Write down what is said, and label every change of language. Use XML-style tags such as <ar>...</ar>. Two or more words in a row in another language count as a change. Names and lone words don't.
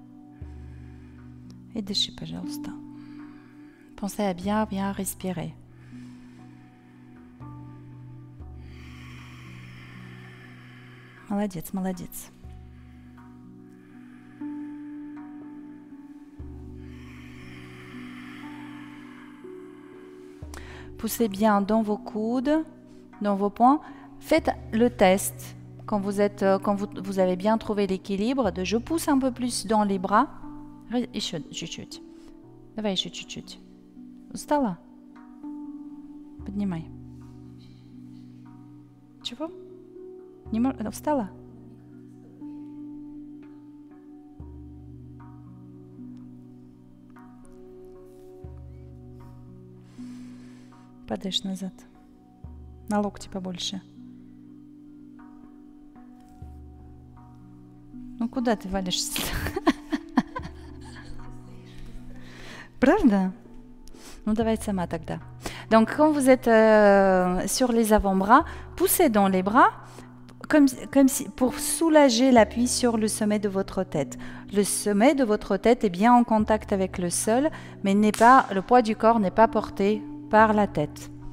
<ru>Et dыши, пожалуйста.</ru> <fr>Pensez à bien respirer.</fr> <ru>Молодец, молодец.</ru> <fr>Poussez bien dans vos coudes, dans vos poings. Faites le test quand vous avez bien trouvé l'équilibre de je pousse un peu plus dans les bras.</fr> <ru>Еще чуть-чуть. Давай еще чуть-чуть. Устала? Поднимай. Чего? Встала? Падаешь назад. На локти побольше. Ну куда ты валишься? Правда? Ну давай сама тогда.</ru> <fr>Donc quand vous êtes sur les avant-bras, poussez dans les bras comme si, pour soulager l'appui sur le sommet de votre tête. Le sommet de votre tête est bien en contact avec le sol, mais le poids du corps n'est pas porté par la tête.</fr>